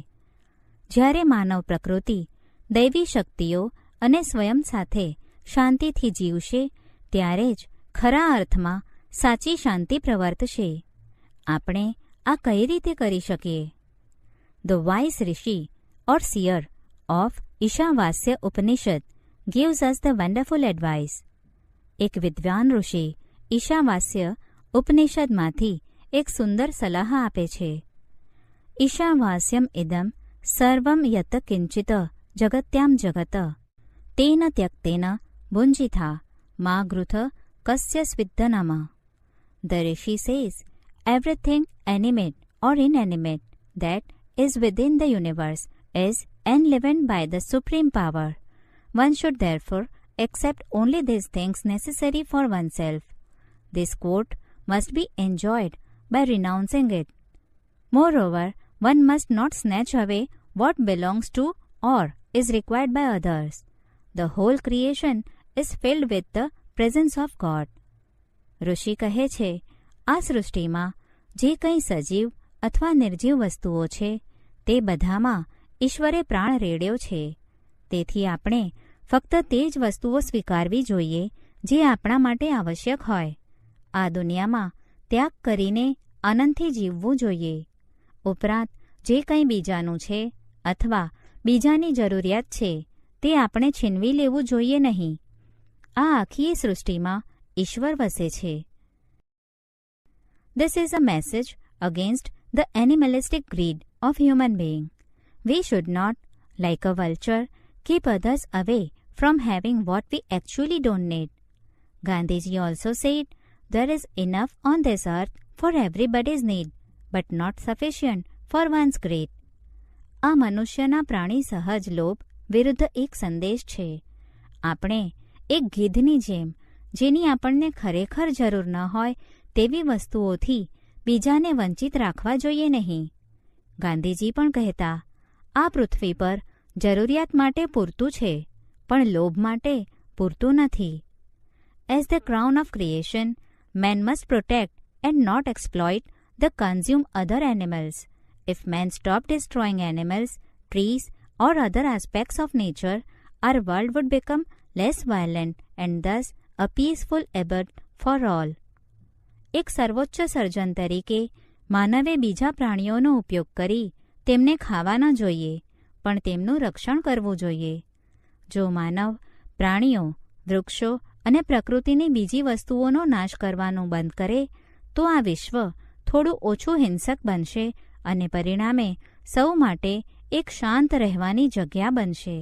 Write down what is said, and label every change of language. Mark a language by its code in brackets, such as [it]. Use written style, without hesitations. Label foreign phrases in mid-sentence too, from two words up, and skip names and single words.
[gu] જ્યારે માનવ પ્રકૃતિ, દૈવી શક્તિઓ અને સ્વયં સાથે શાંતિથી જીવશે ત્યારે જ ખરા અર્થમાં સાચી શાંતિ પ્રવર્તશે. [en] આપણે આ કઈ રીતે કરી શકીએ? The wise rishi or seer of Ishavasya Upanishad gives us the wonderful advice. [gu] એક વિદ્વાન ઋષિ ઈશાવાસ્ય ઉપનિષદમાંથી એક સુંદર સલાહ આપે છે. [sa] ઈશાવાસ્યમ ઇદમ સર્વમ યત કિંચિત જગત્યામ જગત તેન ત્યક્તેન ભુંજિથા મા ગૃથ કસ્ય સ્વિદ્ધનમ. [en] The rishi says, everything animate or inanimate that is within the universe is enlivened by the supreme power. One should therefore accept only these things necessary for oneself. This quote must be enjoyed by renouncing it. Moreover, one must not snatch away what belongs to or is required by others. The whole creation is filled with the presence of God. [gu] ઋષિ કહે છે, આ સૃષ્ટિમાં જે કંઈ સજીવ અથવા નિર્જીવ વસ્તુઓ છે તે બધામાં ઈશ્વરે પ્રાણ રેડ્યો છે. તેથી આપણે ફક્ત તે જ વસ્તુઓ સ્વીકારવી જોઈએ જે આપણા માટે આવશ્યક હોય. આ દુનિયામાં ત્યાગ કરીને આનંદથી જીવવું જોઈએ. ઉપરાંત જે કંઈ બીજાનું છે અથવા બીજાની જરૂરિયાત છે તે આપણે છીનવી લેવું જોઈએ નહીં. આ આખી સૃષ્ટિમાં ઈશ્વર વસે છે. [en] This is a message against the animalistic greed of human being. We should not, like a vulture, keep others away from having what we actually don't need. Gandhiji also said, there is enough on this earth for everybody's need, but not sufficient for one's greed. [gu] આ મનુષ્યના પ્રાણી સહજ લોભ વિરુદ્ધ એક સંદેશ છે. આપણે એક ગીધની જેમ જેની આપણને ખરેખર જરૂર ન હોય તેવી વસ્તુઓથી બીજાને વંચિત રાખવા જોઈએ નહીં. ગાંધીજી પણ કહેતા, આ પૃથ્વી પર જરૂરિયાત માટે પૂરતું છે પણ લોભ માટે પૂરતું નથી. [en] As the crown of creation, man must protect and not exploit the consume other animals. If man stopped destroying animals, trees or other aspects of nature, our world would become less violent and thus a peaceful abode for all. [gu] એક સર્વોચ્ચ સર્જન તરીકે માનવે બીજા પ્રાણીઓનો ઉપયોગ કરી તેમને ખાવા ન જોઈએ પણ તેમનું રક્ષણ કરવું જોઈએ. જો માનવ પ્રાણીઓ, વૃક્ષો અને પ્રકૃતિની બીજી વસ્તુઓનો નાશ કરવાનું બંધ કરે તો આ વિશ્વ થોડું ઓછું હિંસક બનશે અને પરિણામે સૌ માટે એક શાંત રહેવાની જગ્યા બનશે.